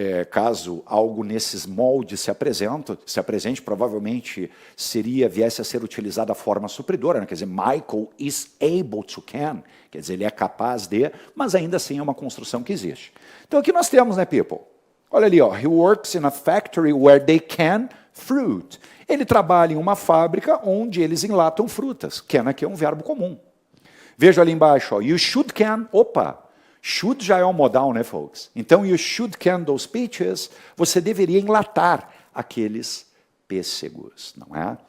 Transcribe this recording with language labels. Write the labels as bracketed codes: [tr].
[pt] Caso algo nesses moldes se apresente, provavelmente viesse a ser utilizada a forma supridora, né? Quer dizer, [en] Michael is able to can, [pt] quer dizer, ele é capaz de, mas ainda assim é uma construção que existe. Então aqui nós temos, né, people? Olha ali, ó, [en] he works in a factory where they can fruit. [pt] Ele trabalha em uma fábrica onde eles enlatam frutas. Can aqui é um verbo comum. Veja ali embaixo, ó, [en] you should can, [pt] opa, should já é um modal, né, folks? Então, [en] you should can those peaches, [pt] você deveria enlatar aqueles pêssegos, não é?